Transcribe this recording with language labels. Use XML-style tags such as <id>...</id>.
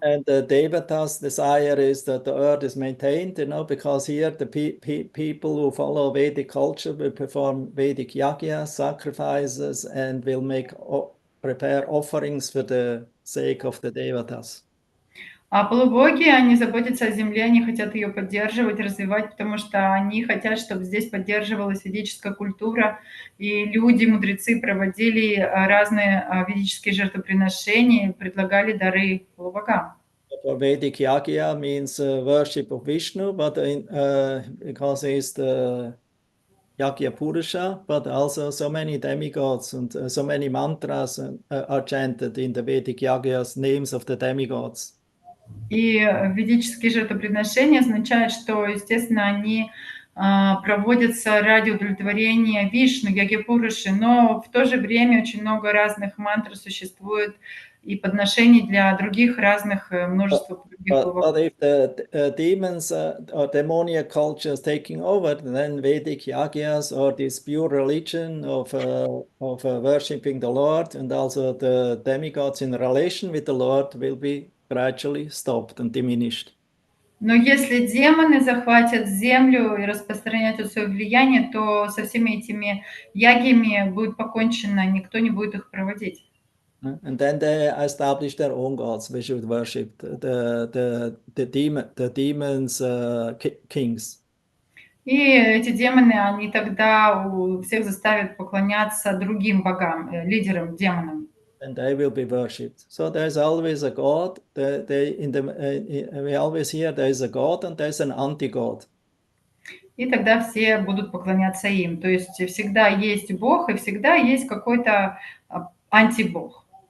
<en>And the Devatas' desire is that the earth is maintained, because here the people who follow Vedic culture will perform Vedic yajnas, sacrifices, and will prepare offerings for the sake of the Devatas.</en> <ru>А полубоги, они заботятся о земле, они хотят ее поддерживать, развивать, потому что они хотят, чтобы здесь поддерживалась ведическая культура, и люди, мудрецы проводили разные ведические жертвоприношения, предлагали дары полубогам.</ru> <en>For Vedic yajna means worship of Vishnu, but because he's the Yajna Purusha, but also so many demigods and so many mantras are chanted in the Vedic yajnas, names of the demigods.</en> <ru>И ведические жертвоприношения означают, что, естественно, они проводятся ради удовлетворения Вишну, Ягья-пуруши, но в то же время очень много разных мантр существует и подношений для других разных, множества других</ru> <en>But if the demons or demoniac culture is taking over, then Vedic yagyas or this pure religion of worshipping the Lord and also the demigods in relation with the Lord will be gradually stopped and diminished.</en> <ru>Но если демоны захватят землю и распространят свое влияние, то со всеми этими ягиями будет покончено, никто не будет их проводить.</ru> <en>And then they establish their own gods. We should worship the demons, kings.</en> <ru>И эти демоны, они тогда всех заставят поклоняться другим богам, лидерам, демонам.</ru> <en>And they will be worshipped. So there's always a God. We always hear there is a God and there's an anti-God.</en> <ru>И тогда все будут поклоняться им. То есть всегда есть Бог и всегда есть какой-то антибог.</ru>